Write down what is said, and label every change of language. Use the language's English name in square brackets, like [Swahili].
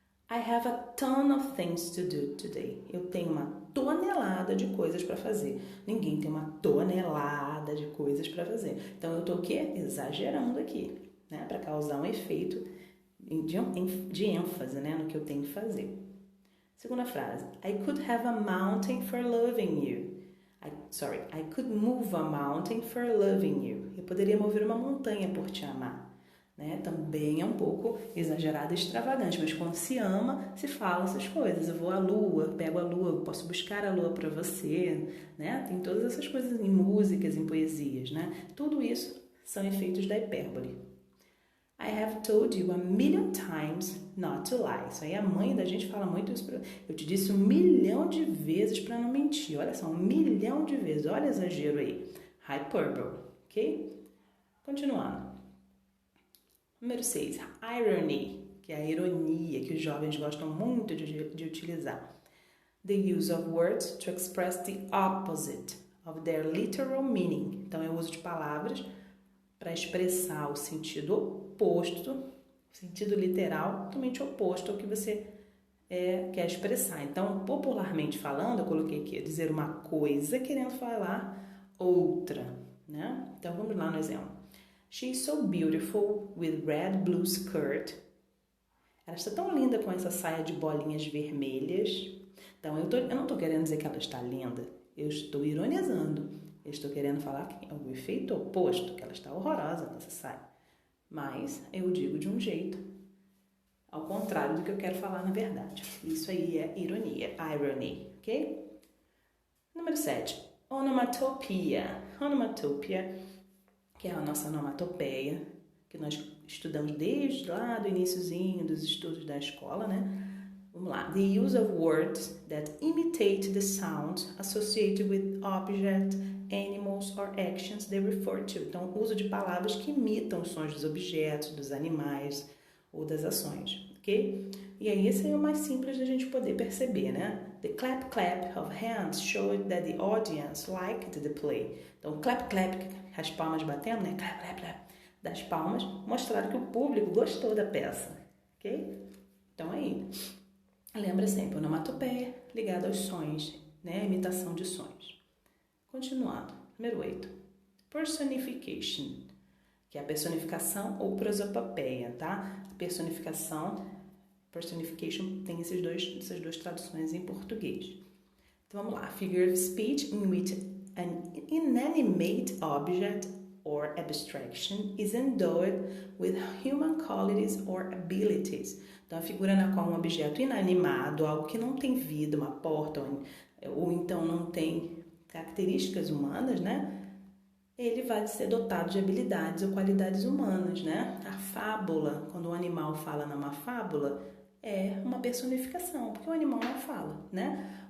[English] I have a ton of things to do today. [Portuguese] Eu tenho uma tonelada de coisas para fazer. Ninguém tem uma tonelada de coisas para fazer. Então, eu estou o quê? Exagerando aqui, né? Para causar um efeito de ênfase, né? No que eu tenho que fazer. Segunda frase. [English] I could have a mountain for loving you. I could move a mountain for loving you. [Portuguese] Eu poderia mover uma montanha por te amar. Né? Também é um pouco exagerado e extravagante, mas quando se ama, se fala essas coisas. Eu vou à lua, pego a lua, eu posso buscar a lua para você, né? Tem todas essas coisas em músicas, em poesias, né? Tudo isso são efeitos da hipérbole. [English] I have told you a million times not to lie. [Portuguese] Isso aí a mãe da gente fala muito isso. Eu te disse 1 milhão de vezes para não mentir. Olha só, 1 milhão de vezes. Olha o exagero aí. Hyperbole, ok? Continuando. Número 6, irony, que é a ironia, que os jovens gostam muito de utilizar. [English] The use of words to express the opposite of their literal meaning. [Portuguese] Então, é o uso de palavras para expressar o sentido oposto, o sentido literal, totalmente oposto ao que você quer expressar. Então, popularmente falando, eu coloquei aqui, dizer uma coisa querendo falar outra, né? Então, vamos lá no exemplo. [English] She is so beautiful with red blue skirt. [Portuguese] Ela está tão linda com essa saia de bolinhas vermelhas. Então, eu não estou querendo dizer que ela está linda. Eu estou ironizando. Eu estou querendo falar que é o efeito oposto, que ela está horrorosa com essa saia. Mas eu digo de um jeito, ao contrário do que eu quero falar na verdade. Isso aí é ironia, irony, ok? Número 7, onomatopeia. Onomatopeia, que é a nossa onomatopeia, que nós estudamos desde lá do iniciozinho dos estudos da escola, né? Vamos lá. [English] The use of words that imitate the sound associated with objects, animals or actions they refer to. [Portuguese] Então, o uso de palavras que imitam os sons dos objetos, dos animais ou das ações, ok? E aí, esse é o mais simples da gente poder perceber, né? [English] The clap clap of hands showed that the audience liked the play. [Portuguese] Então, clap clap, as palmas batendo, né? Clap clap clap, das palmas, mostraram que o público gostou da peça, ok? Então, aí, lembra sempre, onomatopeia ligada aos sons, né? Imitação de sons. Continuando, número 8. Personification, que é a personificação ou prosopopeia, tá? A personification tem essas duas traduções em português. Então vamos lá. [English] Figure of speech in which an inanimate object or abstraction is endowed with human qualities or abilities. [Portuguese] Então a figura na qual um objeto inanimado, algo que não tem vida, uma porta, ou então não tem características humanas, né? Ele vai ser dotado de habilidades ou qualidades humanas, né? A fábula, quando um animal fala numa fábula, é uma personificação, porque o animal não fala, né?